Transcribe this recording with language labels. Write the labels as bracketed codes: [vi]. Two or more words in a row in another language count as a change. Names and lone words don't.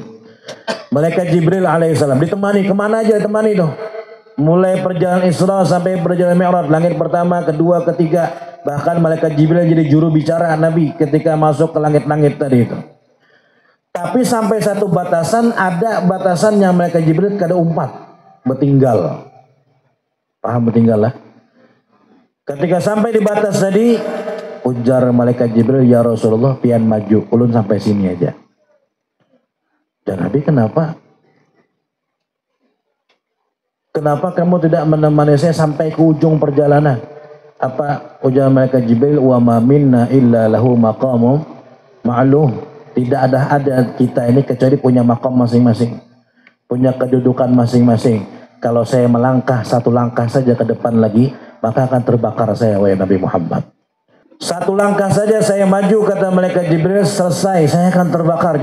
[id] Malaikat Jibril alaihissalam ditemani, kemana aja ditemani tuh? Mulai perjalanan Isra sampai perjalanan Mi'raj, langit pertama, kedua, ketiga. Bahkan malaikat Jibril jadi juru bicara Nabi ketika masuk ke langit-langit tadi itu. Tapi sampai satu batasan, ada batasan yang malaikat Jibril [bjn] kada umpat, [id] bertinggal. Paham bertinggal lah? Ketika sampai di batas tadi, ujar malaikat Jibril, ya Rasulullah, [bjn] pian maju, ulun [id] sampai sini aja. Dan Nabi, kenapa? Kenapa kamu tidak menemani saya sampai ke ujung perjalanan? Apa ujar malaikat Jibril? [ar] وما منا إلا له مقام معلوم. [id] Tidak ada kita ini kecuali punya maqam masing-masing, punya kedudukan masing-masing. Kalau saya melangkah satu langkah saja ke depan lagi, maka akan terbakar saya, wahai Nabi Muhammad. Satu langkah saja saya maju, kata malaikat Jibril, selesai, saya akan terbakar.